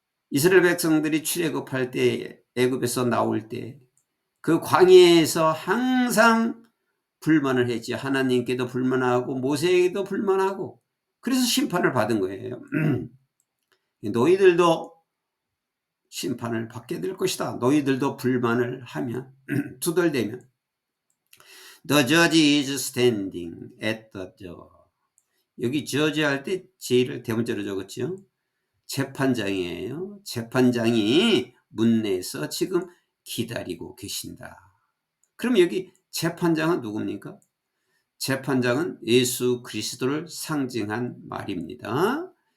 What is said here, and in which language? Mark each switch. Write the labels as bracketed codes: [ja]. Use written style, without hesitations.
[ko] 이스라엘 백성들이 출애굽할 때, 애굽에서 나올 때 그 광야에서 항상 불만을 했지. 하나님께도 불만하고 모세에게도 불만하고, 그래서 심판을 받은 거예요. 너희들도 심판을 받게 될 것이다. 너희들도 불만을 하면 투덜대면 [en] The judge is standing at the door. [ko] 여기 judge 할 때 J를 대문자로 적었죠. 재판장이에요. 재판장이 문내에서 지금 기다리고 계신다. 그럼 여기 재판장은 누굽니까? 재판장은 예수 그리스도를 상징한 말입니다.